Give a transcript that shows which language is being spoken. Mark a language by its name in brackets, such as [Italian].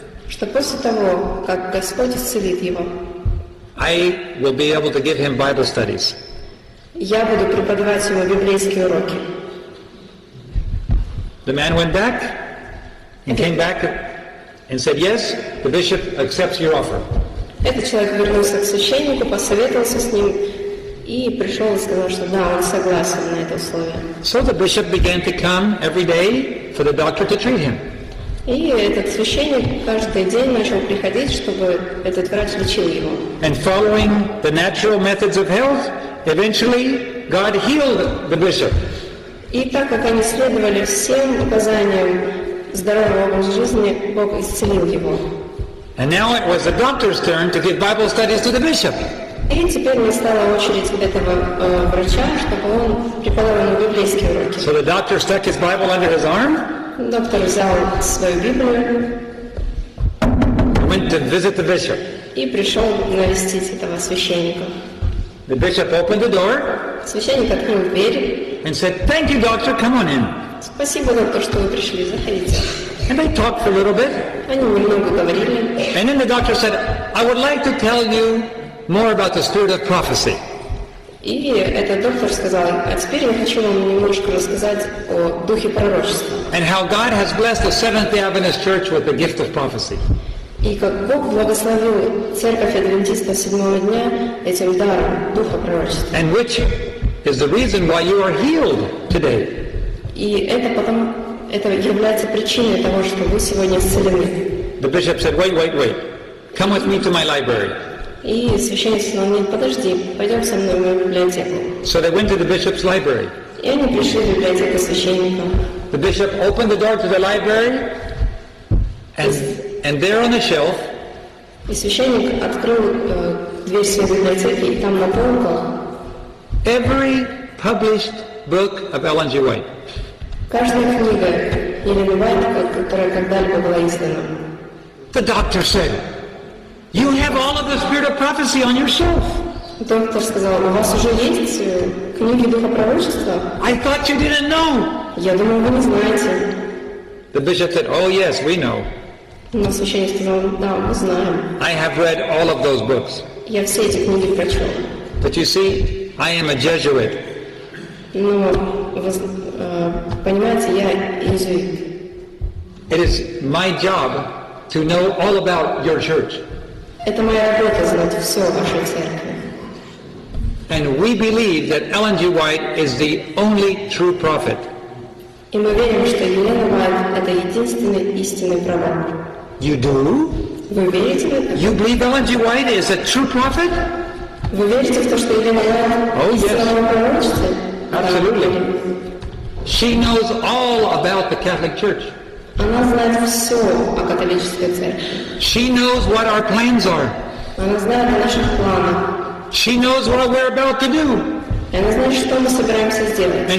[Russian] что после того, как Господь исцелит его, [English] I will be able to give him Bible studies. [Russian] я буду преподавать ему библейские уроки. [English] The man went back and came back and said, yes, the bishop accepts your offer. [Russian] Этот человек вернулся к священнику, посоветовался с ним и пришел и сказал, что да, он согласен на это условие. [English] So the bishop began to come every day for the doctor to treat him. [Russian] И этот священник каждый день начал приходить, чтобы этот врач лечил его. [English] And following the natural methods of health, eventually God healed the bishop. [Russian] И так как они следовали всем указаниям здорового образа жизни, Бог исцелил его. [English] And now it was the doctor's turn to give Bible studies to the bishop. [Russian] И теперь настала очередь этого врача, чтобы он преподавал ему библейские уроки. [English] So the doctor stuck his Bible under his arm, [Russian] Доктор взял свою Библию, [English] went to visit the bishop. [Russian] и пришел навестить этого священника. [English] The bishop opened the door [Russian] Священник открыл дверь. [English] and said, thank you, doctor, come on in. [Russian] Спасибо, доктор, что вы пришли, заходите. [English] And they talked for a little bit. [Russian] Они немного говорили. [English] And then the doctor said, I would like to tell you more about the spirit of prophecy. [Russian] И этот доктор сказал, а теперь я хочу вам немножко рассказать о духе пророчества. [English] And how God has blessed the Seventh-day Adventist Church with the gift of prophecy. [Russian] И как Бог благословил церковь адвентистов седьмого дня этим даром духа пророчества. [English] And which is the reason why you are healed today. [Russian] И это является причиной того, что вы сегодня исцелены. [English] The bishop said, wait. Come with me to my library. [Russian] И священник сказал, нет, подожди, пойдем со мной в мою библиотеку. [English] So they went to the bishop's library. [Russian] И они пришли в библиотеку священника. [English] The bishop opened the door to the library, and there on the shelf, [Russian] и священник открыл дверь своей библиотеки, и там на полках [English] every published book of Ellen G. White. [Russian] Каждая книга Елены Уайт, которая когда-либо была издана. [English] The doctor said, you have all of the spirit of prophecy on your shelf. [Russian] Доктор сказал, у вас уже есть книги духа пророчества? [English] I thought you didn't know. [Russian] Я думал, вы не знаете. [English] The bishop said, oh yes, we know. [Russian] Но священник сказал, да, мы знаем. [English] I have read all of those books. [Russian] Я все эти книги прочел. [English] But you see, I am a Jesuit. [Russian] Но, вы понимаете, я иезуит. [English] It is my job to know all about your church. [Russian] Это моя работа знать все о вашей церкви. [English] And we believe that Ellen G. White is the only true prophet. [Russian] И мы верим, что Елена Уайт – это единственный истинный пророк. [English] You do? [Russian] Вы верите в это? [English] You believe Ellen G. White is a true prophet? [Russian] Вы верите в то, что Елена Уайт истинное пророчество? [English] Absolutely. She knows all about the Catholic Church. [Russian] Она знает все о католической церкви. [English] She knows what our plans are. [Russian] Она знает о наших планах. [English] She knows what we're about to do. [Russian] И она знает, что мы собираемся сделать.